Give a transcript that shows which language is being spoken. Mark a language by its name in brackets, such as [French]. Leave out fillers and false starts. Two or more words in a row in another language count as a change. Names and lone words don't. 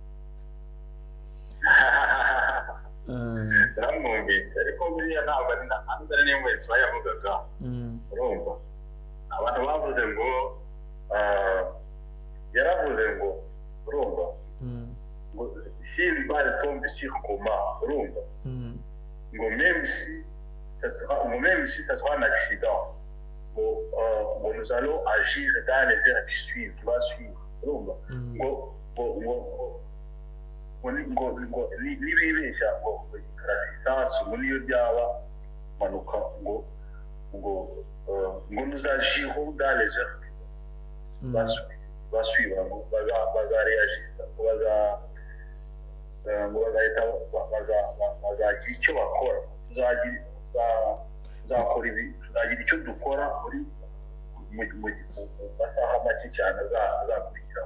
[Kinyarwanda] Yaramwumvise ariko buriya ntabwo ari M23 yavugaga. Urumva abantu bavuze ngo yaravuze ngo urumva ngo [French] si le bal tombe sur Goma, [Kinyarwanda] urumva ngo [French] même si ça sera un accident, nous allons agir dans les heures qui suivent, qui va suivre, [Kinyarwanda] urumva ngo nibibeshya ngo karasisasu ngo niyo byaba manuka ngo [French] nous agirons dans les heures qui va suivre, [Kinyarwanda] bazareagisa ngo bazagira icyo bakora, tuzagira icyo dukora mu masaha make cyane azakurikiraho.